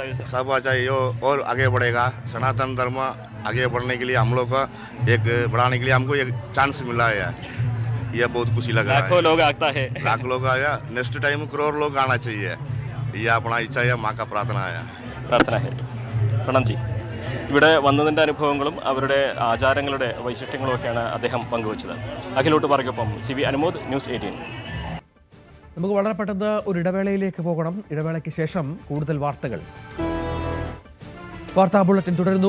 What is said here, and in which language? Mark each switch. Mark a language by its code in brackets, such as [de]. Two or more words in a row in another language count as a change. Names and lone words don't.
[hi] सब अच्छा है, और आगे बढ़ेगा. सनातन धर्म आगे बढ़ने के लिए हम लोग का एक बढ़ाने के लिए हमको एक चांस मिला है, यह बहुत खुशी लग रहा है. लाखों लोग आता है, लाखों लोग आया. नेक्स्ट टाइम करोड़ लोग आना चाहिए, यह अपना इच्छा है, माँ का प्रार्थना है. प्रार्थना है. प्रणाम जी. [ml] ഇവിടെ വന്നതിൻ്റെ അനുഭവങ്ങളും അവരുടെ ആചാരങ്ങളുടെ വൈശിഷ്ട്യങ്ങളും ഒക്കെയാണ് അദ്ദേഹം പങ്കുവച്ചത്. അഖിലോട്ട് പറയ്ക്കൊപ്പം CB അനുമോദ്, ന്യൂസ് 18. നമുക്ക് വളരെ പെട്ടെന്ന് ഒരു ഇടവേളയിലേക്ക് പോകണം. ഇടവേളയ്ക്ക് ശേഷം കൂടുതൽ വാർത്തകൾ. വാർത്താ ബുള്ളറ്റിൻ തുടരുന്നു.